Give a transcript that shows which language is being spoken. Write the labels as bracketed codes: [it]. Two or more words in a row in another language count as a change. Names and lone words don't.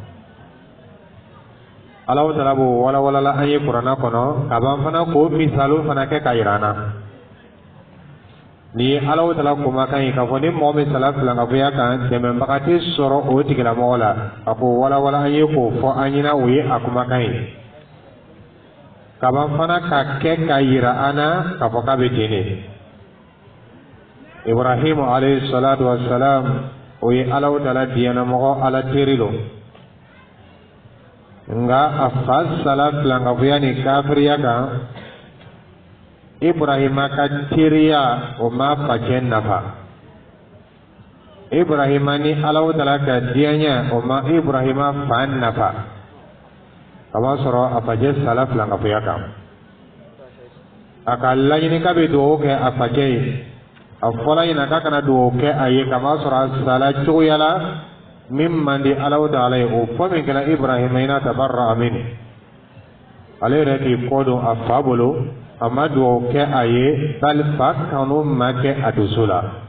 [bm] ala ta'ala b'o walawalala an ye kuranɛ kɔnɔ ka ban fana k'o misaliw fana kɛ ka yira an na ni ala ta'ala kumakan ye k'a fɔ ni mɔgɔ min sala filankafoya kan dɛmɛbaga tɛ sɔrɔ o tigilamɔgɔ la a ko walawala an ye k'o fɔ an ɲɛna o ye a kumakan ye ka ban fana ka kɛ ka yira an na k'a fɔ k'a bɛ ten de Ibrahim [ar] عليه الصلاة والسلام [bm] o ye ala ta'ala diyanamɔgɔ ala teri lo nga a fa sala filankafoya ni kafiriya kan Ibrahima ka teriya o ma facɛ nafa Ibrahima ni ala ta'ala ka diyanya o ma Ibrahima fa nafa a b'a sɔrɔ a facɛ sala filankafoya kan a ka laɲini k'a bɛ dugawu kɛ a facɛ ye a fɔla ɲɛna k'a kana dugawu kɛ a ye k'a sɔrɔ a sala cogoya la min man di ala ta'ala ye o fɔ min kɛra Ibrahima ina tabarra min ale yɛrɛ k'i kɔ don a fa bolo a ma dugawu kɛ a ye bali fa kanu ma kɛ a dusu la